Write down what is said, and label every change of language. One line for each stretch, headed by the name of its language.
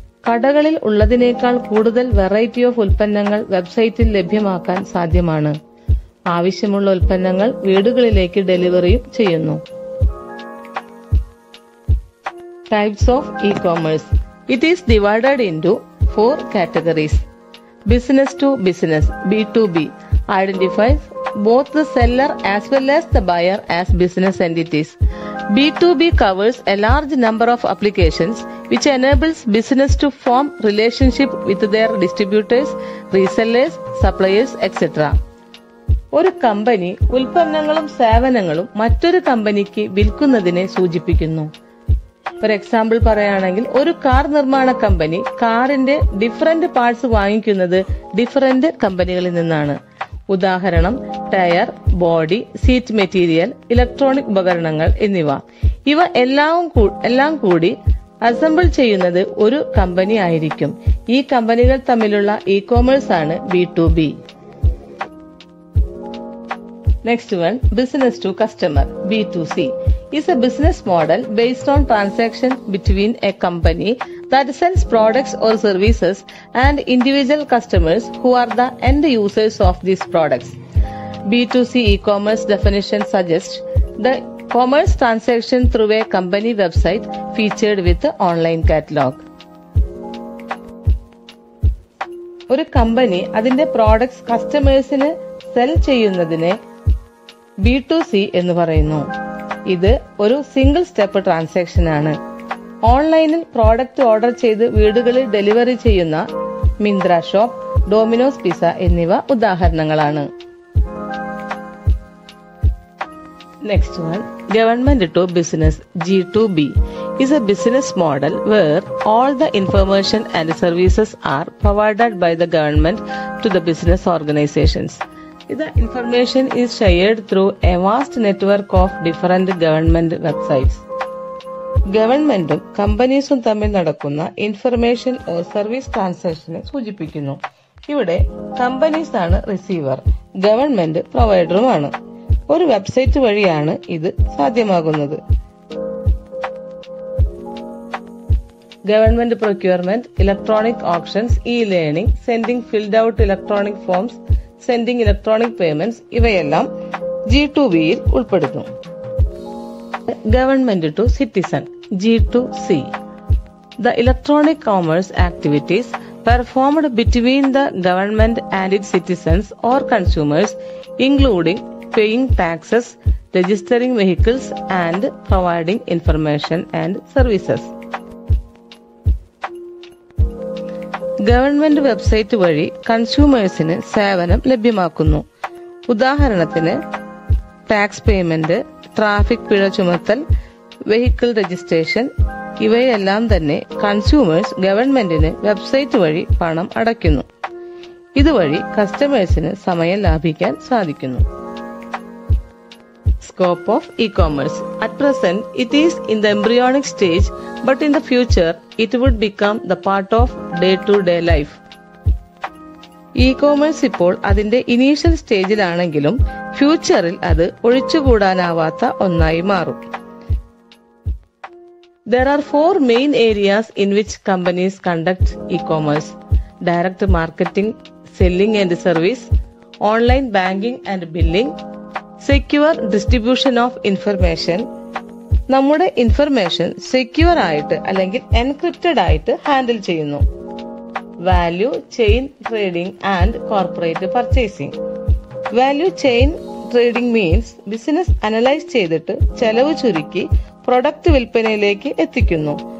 Malayalam: കടകളിൽ ഉള്ളതിനേക്കാൾ കൂടുതൽ
English: variety of
Malayalam: ഉൽപ്പന്നങ്ങൾ വെബ്സൈറ്റിൽ ലഭ്യമാക്കാൻ സാധ്യമാണ്. ആവശ്യമുള്ള ഉൽപ്പന്നങ്ങൾ വീടുകളിലേക്ക് ഡെലിവറിയും ചെയ്യുന്നു.
English: Types of e-commerce. It is divided into 4 categories. Business to business (B2B) identifies both the seller as well as the buyer as business entities. B2B covers a large number of applications which enables business to form relationship with their distributors, resellers, suppliers, etc.
Malayalam: ഒരു company ഉൽപ്പന്നങ്ങളും സേവനങ്ങളും മറ്റൊരു കമ്പനിക്ക് വിൽക്കുന്നതിനെ സൂചിപ്പിക്കുന്നു. ഒരു example പറയുകയാണെങ്കിൽ, ഒരു car നിർമ്മാണ കമ്പനി കാറിന്റെ ഡിഫറന്റ് പാർട്സ് വാങ്ങിക്കുന്നത് ഡിഫറന്റ് കമ്പനികളിൽ നിന്നാണ്. ഉദാഹരണം tyre, body, seat material, electronic ഉപകരണങ്ങൾ എന്നിവ. ഇവ എല്ലാം കൂടി അസംബിൾ ചെയ്യുന്നത് ഒരു കമ്പനി ആയിരിക്കും. ഈ കമ്പനികൾ തമ്മിലുള്ള ഇ-കോമേഴ്സ് ആണ് B2B.
English: Next one, business to customer (B2C) is a business model based on transaction between a company that sells products or services and individual customers who are the end users of these products. B2C e-commerce definition suggests the commerce transaction through a company website featured with online catalog.
Malayalam: ഒരു company അതിന്റെ products കസ്റ്റമേഴ്സിന് cell ചെയ്യുന്നതിനെ B2C എന്ന് പറയുന്നു. ഇത് ഒരു single step transaction ആണ്. ഓൺലൈനിൽ പ്രോഡക്റ്റ് ഓർഡർ ചെയ്ത് വീടുകളിൽ ഡെലിവറി ചെയ്യുന്ന മിന്ത്ര ഷോപ്പ്, ഡൊമിനോസ് പിസ്സ എന്നിവ ഉദാഹരണങ്ങളാണ്.
English: Next one, government to business G2B is a business model where all the information and services are provided by the government to the business organizations. The information is shared through a vast network of different government websites.
Malayalam: ഗവൺമെന്റും കമ്പനീസും തമ്മിൽ നടക്കുന്ന information or service ട്രാൻസാക്ഷനെ സൂചിപ്പിക്കുന്നു. ഇവിടെ companies ആണ് receiver, government പ്രൊവൈഡറുമാണ്. ഒരു website വഴിയാണ് ഇത് സാധ്യമാകുന്നത്.
English: government procurement, electronic options, learning, sending filled out electronic forms, sending electronic payments
Malayalam: ഇവയെല്ലാം G2B-യിൽ ഉൾപ്പെടുന്നു.
English: Government to citizen G2C. The electronic commerce activities performed between the government and its citizens or consumers, including paying taxes, registering vehicles, and providing information and services.
Malayalam: Government website വഴി കൺസ്യൂമേഴ്സിന് സേവനം ലഭ്യമാക്കുന്നു. ഉദാഹരണത്തിന് tax payment, traffic പിഴ ചുമത്തൽ, vehicle registration ഇവയെല്ലാം തന്നെ consumers ഗവൺമെന്റിന് website വഴി പണം അടയ്ക്കുന്നു. ഇതുവഴി കസ്റ്റമേഴ്സിന് സമയം ലാഭിക്കാൻ സാധിക്കുന്നു.
English: Scope of e-commerce. At present, it is in the embryonic stage, but in the future, it would become the part of day-to-day life.
Malayalam: E-commerce ഇപ്പോൾ അതിന്റെ ഇനീഷ്യൽ സ്റ്റേജിലാണെങ്കിലും ഫ്യൂച്ചറിൽ അത് ഒഴിച്ചുകൂടാനാവാത്ത ഒന്നായി മാറും.
English: There are 4 main areas in which companies conduct e-commerce: direct marketing, selling and service, online banking and billing, secure distribution of information.
Malayalam: നമ്മുടെ information secure ആയിട്ട് അല്ലെങ്കിൽ എൻക്രിപ്റ്റഡ് ആയിട്ട് ഹാൻഡിൽ ചെയ്യുന്നു.
English: Value chain trading and corporate purchasing. Value chain trading means
Malayalam: business analyse ചെയ്തിട്ട് ചെലവ് ചുരുക്കി product വിൽപ്പനയിലേക്ക് എത്തിക്കുന്നു.